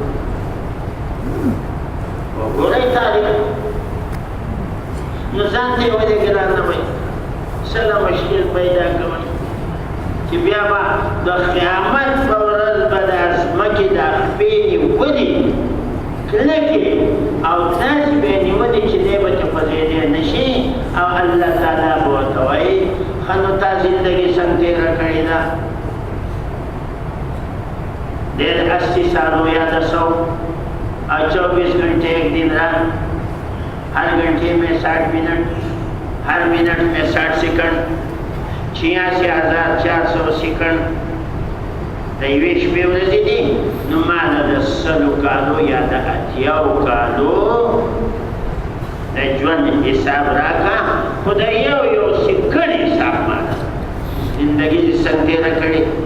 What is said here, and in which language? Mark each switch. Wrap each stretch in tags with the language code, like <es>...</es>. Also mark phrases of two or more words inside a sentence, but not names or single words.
<ps>وګورئ تاریخ نو ځان ته یې ولې ګران نه وایي سره مشکل پیدا کوئ چې بیا به د قیامت په ورځ به د ځمکې دا خپې نیولې کلکې او داسې به یې نیولې چې دی به ته پغېدی نه شي او الله تعالی به ورته وایي ښه نو تا زندګي څنګه تېره کړې ده ډېر 80 سالو یا 200</ps> <ur>اور 24 گھنٹے ایک دن رات، ہر گھنٹے میں 60 منٹ، ہر منٹ میں 60 سیکنڈ، 86,400 سیکنڈ</ur> <ps>د یوې شپې ورځې دي. نو ماله د 100 کالو یا د 80 کالو د ژوند حساب راکړه، خو د یو سکند حساب ماله زندګي دې څنګه تېره کړې.</ps>